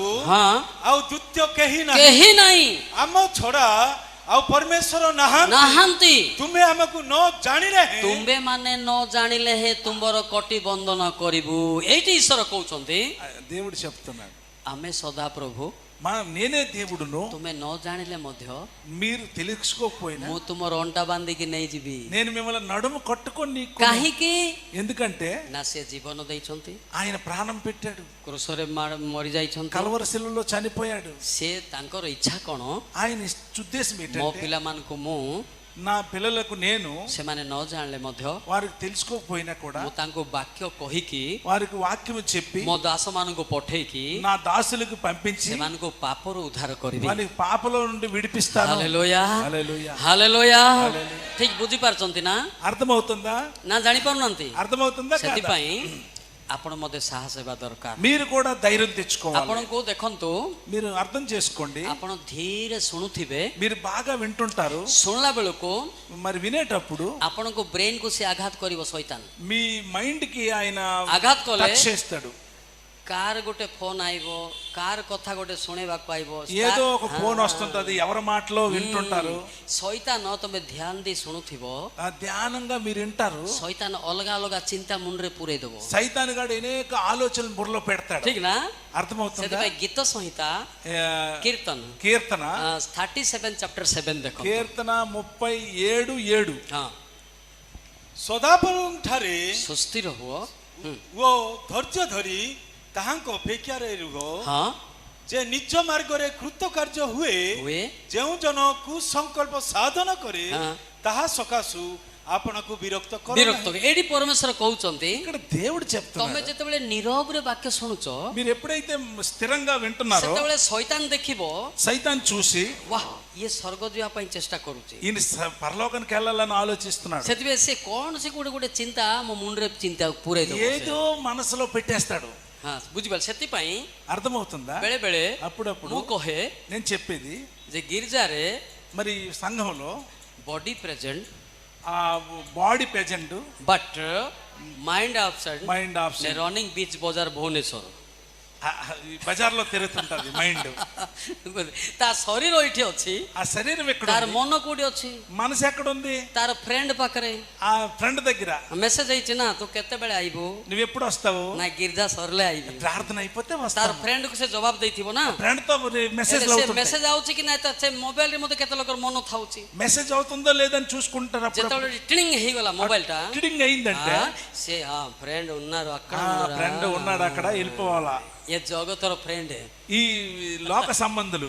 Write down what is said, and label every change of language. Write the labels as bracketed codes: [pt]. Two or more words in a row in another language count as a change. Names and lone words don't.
[or] ହଁ ଆଉ ଦ୍ୱିତୀୟ କେହି ନାହିଁ, କେହି ନାହିଁ ଆମ ଛଡା ଆଉ ପରମେଶ୍ୱର ନାହାନ୍ତି। ନାହାନ୍ତି ତୁମେ ଆମକୁ ନ ଜାଣିଲେ ହେଁ ତୁମ୍ଭେ ମାନେ ନ ଜାଣିଲେ ହେ ତୁମ୍ଭର କଟି ବନ୍ଦନ କରିବୁ ଏଇଠି ଈଶ୍ୱର କହୁଛନ୍ତି [te] దేవుడు చెప్తున్నాడు, [or] ଆମେ ସଦାପ୍ରଭୁ [te] నేనే దేవుడును, [or] ତୁମେ ନ ଜାଣିଲେ ମଧ୍ୟ [te] మీరు తెలుసుకోకపోయినా [or] ମୁଁ ତୁମର ଅଣ୍ଟା ବାନ୍ଧିକି ନେଇଯିବି [te] నేను మిమ్మల్ని నడుము కట్టుకొని నీకు, [or] କାହିଁକି [te] ఎందుకంటే [or] ନା ସେ ଜୀବନ ଦେଇଛନ୍ତି [te] ఆయన ప్రాణం పెట్టాడు, [or] କୃଷରେ ମରି ଯାଇଛନ୍ତି [te] కల్వరి శిలువలో చనిపోయాడు. [or] ସେ ତାଙ୍କର ଇଚ୍ଛା କ'ଣ [te] ఆయన ఉద్దేశం [or] ମୋ [te] ఏంటంటే [or] ପିଲାମାନଙ୍କୁ ମୁଁ [te] నా పిల్లలకు నేను [or] ସେମାନେ ନ ଜାଣିଲେ ମଧ୍ୟ [te] వారికి తెలుసుకోకపోయినా కూడా [or] ମୁଁ ତାଙ୍କୁ ବାକ୍ୟ କହିକି [te] వారికి వాక్యం చెప్పి [or] ମୋ ଦାସମାନଙ୍କୁ ପଠେଇକି [te] నా దాసులకు పంపించి [or] ସେମାନଙ୍କୁ ପାପରୁ ଉଦ୍ଧାର କରିବି [te] వారికి పాపలో నుండి విడిపిస్తాను. [or] ହାଲେଲୁୟା [te] హల్లెలూయా. [or] ହାଲେଲୁୟା ଠିକ ବୁଝିପାରୁଛନ୍ତି ନା [te] అర్థమవుతుందా? [or] ନା ଜାଣିପାରୁନାହାନ୍ତି [te] అర్థమవుతుందా కాదా? [or] ସେଥିପାଇଁ ଆପଣ ମଧ୍ୟ ସାହସ ହେବା ଦରକାର [te] మీరు కూడా ధైర్యం తెచ్చుకోవాలి. [or] ଆପଣଙ୍କୁ ଦେଖନ୍ତୁ [te] మీరు అర్థం చేసుకోండి, [or] ଆପଣ ଧୀରେ ଶୁଣୁଥିବେ [te] మీరు బాగా వింటుంటారు, [or] ଶୁଣିଲା ବେଳକୁ [te] మరి వినేటప్పుడు [or] ଆପଣଙ୍କ ବ୍ରେନ୍ କୁ ସେ ଆଘାତ କରିବ ଶୈତାନ [te] మీ మైండ్ కి ఆయన [or] ଆଘାତ କଲେ [te] టచ్ చేస్తాడు. [or] କାର ଗୋଟେ ଫୋନ ଆଇବ କାର କଥା ଗୋଟେ ଶୁଣିବାକୁ ଆଇବ [te] ఏదో ఒక ఫోన్ వస్తుంటది, ఎవరి మాటలో వింటుంటారు, [or] ଶୈତାନ ତମେ ଧ୍ୟାନ ଦେଇ ଶୁଣୁଥିବ [te] ఆ ధ్యానంగా మీరు వింటారు. [or] ଶୈତାନ ଅଲଗା ଅଲଗା ଚିନ୍ତା ମୁଣ୍ଡରେ ପୁରେଇ ଦବ [te] సైతాన్ గాడు అనేక ఆలోచనలు బుర్రలో పెడతాడు. [or] ଠିକ ନା [te] అర్థమవుతుందా? [or] ସେଥିପାଇଁ ଗୀତ ସଂହିତା କୀର୍ତ୍ତନ [te] కీర్తన [or] 37 ଚାପ୍ଟର 7 ଦେଖ [te] కీర్తన 37:7 [or] ହଁ ସଦାପ୍ରଭୁଙ୍କ ଠାରେ ସୁସ୍ଥିର ହୁଅ ଓ ଧୈର୍ଯ୍ୟ ଧରି ତାହାଙ୍କ ଅପେକ୍ଷାରେ ରୁହ, ହଁ ଯେ ନିଜ ମାର୍ଗରେ କୃତକାର୍ଯ୍ୟ ହୁଏ, ହୁଏ ଯେଉଁ ଜନ କୁସଂକଳ୍ପ ସାଧନ କରେ ହଁ। ତାହା ସକାଶୁ ଆପଣଙ୍କୁ ବିରକ୍ତ କର ବିରକ୍ତ ଏଇଠି ପରମେଶ୍ୱର କହୁଛନ୍ତି [te] ఇక్కడ దేవుడు [or] ତମେ [te] చెప్తున్నాడు, [or] ଯେତେବେଳେ ନିରବରେ ବାକ୍ୟ ଶୁଣୁଛ [te] మీరు ఎప్పుడైతే స్థిరంగా వింటున్నారో [or] ସେତେବେଳେ ଶୈତାନ ଦେଖିବ [te] సైతాన్ చూసి [or] ୱାହ ଇଏ ସ୍ୱର୍ଗ ଯିବା ପାଇଁ ଚେଷ୍ଟା କରୁଛି [te] ఈయన పరలోకానికి వెళ్ళాలని ఆలోచిస్తున్నాడు, [or] ସେଥିପାଇଁ ସେ କଣ ସେ ଗୋଟେ ଚିନ୍ତା ମୋ ମୁଣ୍ଡରେ ଚିନ୍ତା ପୁରେଇ ଦବ [te] ఏదో మనసులో పెట్టేస్తాడు. [or] ହଁ ବୁଝିପାରିଲେ ସେଥିପାଇଁ [te] అర్థమవుతుందా? [or] ବେଳେ ବେଳେ [te] అప్పుడప్పుడు [or] ମୁଁ କହେ [te] నేను చెప్పేది, [or] ଯେ ଗିର୍ଜାରେ [te] మరి సంఘంలో [en] body present ఆ body present, but mind absent mind option, [or] ରନିଂ ବିଚ୍ ବଜାର ଭୁବନେଶ୍ୱର [te] బజార్లో తిరుగుతుంటది మైండ్. [or] ତା ଶରୀର ଏଇଠି ଅଛି [te] ఆ శరీరం ఎక్కడ [or] ତାର [te] ఉంది? [or] ମନ କୋଉଠି ଅଛି [te] మనసు ఎక్కడ ఉంది? [or] ତାର ଫ୍ରେଣ୍ଡ ପାଖରେ [te] ఆ ఫ్రెండ్ దగ్గర. [or] ମେସେଜ ହେଇଛି ନା ତୁ କେତେବେଳେ ଆଇବୁ [te] నువ్వు ఎప్పుడు వస్తావు? [or] ନା ଗିର୍ଜା ସରିଲେ ଆଇବି [te] ప్రార్థన అయిపోతే [or] ତାର [te] వస్తావు. [or] ଫ୍ରେଣ୍ଡ କୁ ସେ ଜବାବ ଦେଇଥିବ ନା [te] ఫ్రెండ్ తో మెసేజ్ [or] ସେ [te] అవుతుంది, [or] ମେସେଜ ଆଉଛି କି ନାଇଁ ସେ ମୋବାଇଲ ରେ ମତେ କେତେ ଲୋକର ମନ ଥାଉଛି [te] మెసేజ్ అవుతుందో లేదని చూసుకుంటారు. అప్పుడు [or] ଯେତେବେଳେ ଟ୍ରିଙ୍ଗ ହେଇଗଲା ମୋବାଇଲ ଟା [te] కిడింగ్ అయిందంటే [or] ସେ ହଁ [te] ఫ్రెండ్ ఉన్నారు అక్కడ ఫ్రెండ్ ఉన్నాడు అక్కడ, వెళ్ళిపోవాలా. ఏ జగతର ఫ్రెండ్ ఈ లోక సంబంధులు